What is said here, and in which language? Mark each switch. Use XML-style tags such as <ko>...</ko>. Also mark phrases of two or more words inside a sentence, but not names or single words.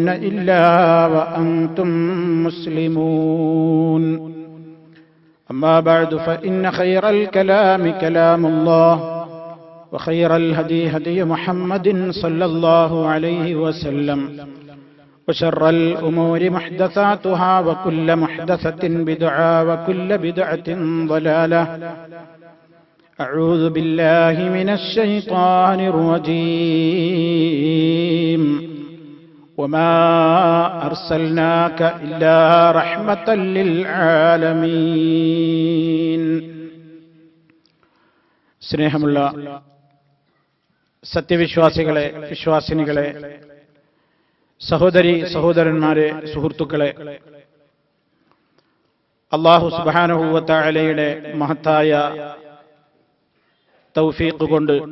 <ar>إلا وأنتم مسلمون أما بعد فإن خير الكلام كلام الله وخير الهدي هدي محمد صلى الله عليه وسلم وشر الأمور محدثاتها وكل محدثة بدعة وكل بدعة ضلالة أعوذ بالله من الشيطان الرجيم وما أرسلناك إلا رحمة للعالمين</ar> <ml>സ്നേഹമുള്ള സത്യവിശ്വാസികളെ, വിശ്വാസിനികളെ, സഹോദരി സഹോദരന്മാരെ, സുഹൃത്തുക്കളെ,</ml> <ar>الله سبحانه و</ar> <ml>തആലയുടെ മഹത്തായ തൗഫീഖ് കൊണ്ട്</ml>